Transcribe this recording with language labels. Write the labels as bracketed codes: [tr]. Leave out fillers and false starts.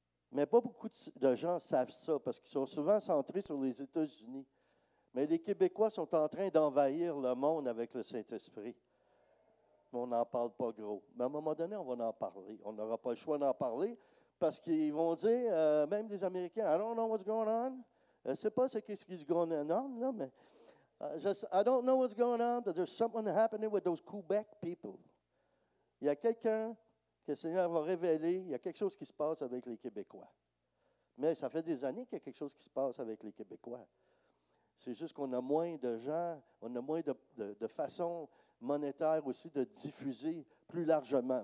[fr] Mais pas beaucoup de gens savent ça parce qu'ils sont souvent centrés sur les États-Unis. Mais les Québécois sont en train d'envahir le monde avec le Saint-Esprit. Mais on n'en parle pas gros. Mais à un moment donné, on va en parler. On n'aura pas le choix d'en parler parce qu'ils vont dire, même les Américains, [en] I don't know what's going on. [fr] Je ne sais pas ce qui est [en] going on, [fr] là, mais [en] I don't know what's going on, but there's something happening with those Quebec people. [fr] Il y a quelqu'un que le Seigneur va révéler, il y a quelque chose qui se passe avec les Québécois. Mais ça fait des années qu'il y a quelque chose qui se passe avec les Québécois. C'est juste qu'on a moins de gens, on a moins de façons monétaires aussi de diffuser plus largement.